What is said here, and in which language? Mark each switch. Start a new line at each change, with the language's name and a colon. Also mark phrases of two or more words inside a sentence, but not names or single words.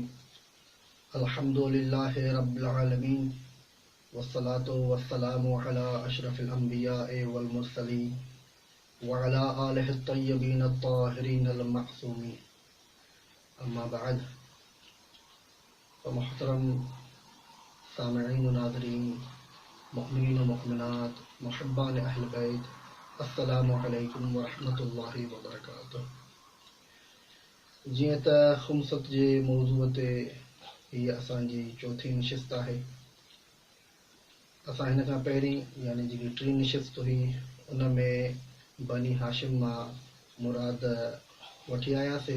Arabic: الحمد لله رب العالمين والصلاة والسلام على أشرف الأنبياء والمرسلين وعلى آله الطيبين الطاهرين المعصومين. أما بعد.
Urdu: محترم سامعین و ناظرین، مومنین و مومنات، محبان اہل بیت,
Arabic: السلام عليكم ورحمة الله وبركاته.
Sindhi: जीअं त खुमसत जे मौज़ूअ ते हीअ असांजी चौथी नशिस्त आहे। असां हिन खां पहिरीं यानी जेकी टी नशिस्त हुई उन में बनी हाशिम मां मुराद वठी आयासीं।